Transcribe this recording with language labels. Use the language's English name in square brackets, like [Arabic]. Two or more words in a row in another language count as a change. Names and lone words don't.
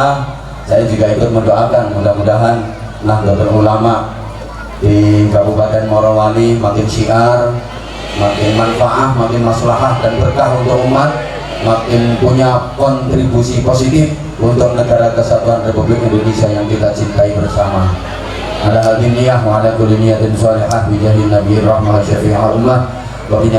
[Indonesian] Saya juga ikut mendoakan, mudah-mudahan Nahdlatul Ulama di Kabupaten Morowali makin syiar, makin manfaat, makin maslahah dan berkah untuk umat, makin punya kontribusi positif untuk negara kesatuan Republik Indonesia yang kita cintai bersama. [Arabic] على هذه النية وعلى كل نية صالحة بجاه نبي الرحمة شفيع الأمة و